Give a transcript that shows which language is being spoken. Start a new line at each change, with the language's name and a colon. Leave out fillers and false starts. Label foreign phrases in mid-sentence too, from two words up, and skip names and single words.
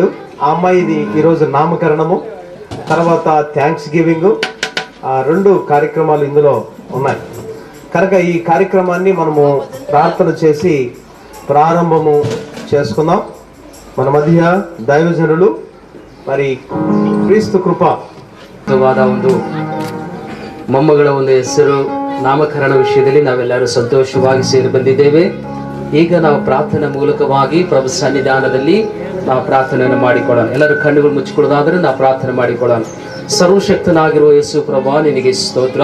Telugu: ఆ అమ్మాయిది ఈరోజు నామకరణము, తర్వాత
English: thanks giving,
Telugu: రెండు కార్యక్రమాలు ఇందులో ఉన్నాయి కనుక ఈ కార్యక్రమాన్ని మనము ప్రార్థన చేసి ప్రారంభము చేసుకుందాం. మన మధ్య దైవజనులు మరి ಕ್ರಿಸ್ತ ಕೃಪಾ
Kannada: ಒಂದು ಮೊಮ್ಮಗಳ ಒಂದು ಹೆಸರು ನಾಮಕರಣ ವಿಷಯದಲ್ಲಿ ನಾವೆಲ್ಲರೂ ಸಂತೋಷವಾಗಿ ಸೇರಿ ಬಂದಿದ್ದೇವೆ. ಈಗ ನಾವು ಪ್ರಾರ್ಥನೆ ಮೂಲಕವಾಗಿ ಪ್ರಭು ಸನ್ನಿಧಾನದಲ್ಲಿ ನಾವು ಪ್ರಾರ್ಥನೆಯನ್ನು ಮಾಡಿಕೊಳ್ಳೋಣ. ಎಲ್ಲರೂ ಕಣ್ಣುಗಳು ಮುಚ್ಚಿಕೊಳ್ಳೋದಾದ್ರೆ ನಾವು ಪ್ರಾರ್ಥನೆ ಮಾಡಿಕೊಳ್ಳೋಣ. ಸರ್ವಶಕ್ತನಾಗಿರುವ ಯೇಸು ಪ್ರಭಾ, ನಿನಗೆ ಸ್ತೋತ್ರ.